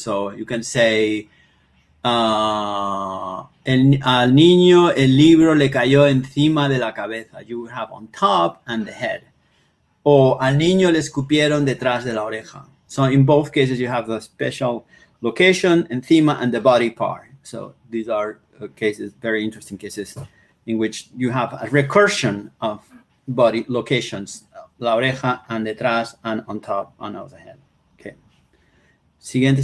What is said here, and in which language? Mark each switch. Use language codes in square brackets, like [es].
[en] So you can say, [es] al niño el libro le cayó encima de la cabeza. [en] You would have on top and the head. Or [es] al niño le escupieron detrás de la oreja. [en] So in both cases, you have the special location, encima, and the body part. So these are cases, very interesting cases, in which you have a recursion of body locations, la oreja and detrás and on top and of the head. Okay. [es] Siguiente.